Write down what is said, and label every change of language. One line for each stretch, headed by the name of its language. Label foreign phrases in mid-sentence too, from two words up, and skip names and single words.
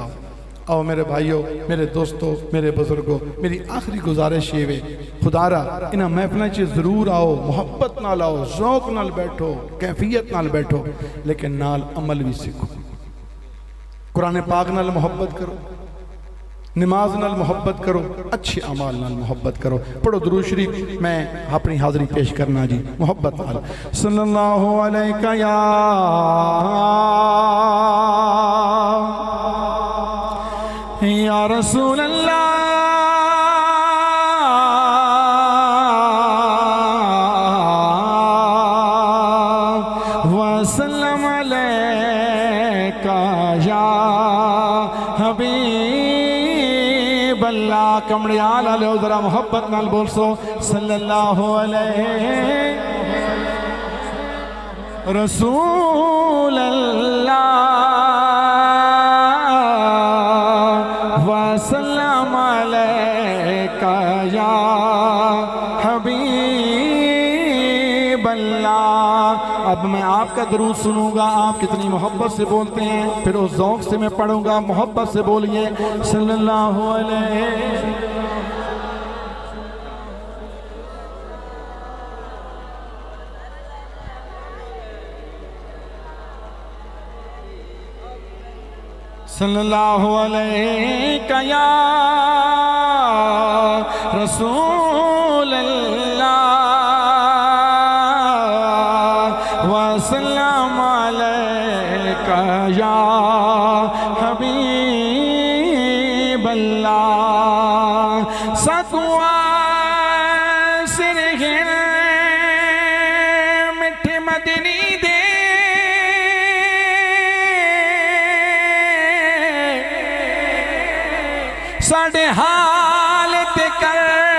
Punjabi: آؤ میرے بھائیو، میرے دوستو، میرے بزرگو، میری آخری گزارش یہ وے خدارا انہیں محفلاں چ ضرور آؤ، محبت نال آؤ، شوق نال بیٹھو، کیفیت نال بیٹھو، لیکن نال عمل بھی سکھو. قرآن پاک نال محبت کرو، نماز نال محبت کرو، اچھے اعمال نال محبت کرو. پڑھو درود شریف. میں اپنی حاضری پیش کرنا جی محبت نال.
Arabic: صلى الله عليك يا رسول الله وسلم عليك يا حبيب الله.
Punjabi: کمڑیال آلو ذرا محبت نال بول سو
Arabic: صلى الله عليه رسول الله وسلم عليك يا حبيب الله.
Urdu: اب میں آپ کا درود سنوں گا، آپ کتنی محبت سے بولتے ہیں، پھر اس ذوق سے میں پڑھوں گا. محبت سے بولیے
Arabic: صلى الله عليه. صلى الله عليك يا رسول الله وسلم عليك يا حبيب الله.
Punjabi: ستوا سرہن مٹھے مدنی دے ساڈے حال تے کر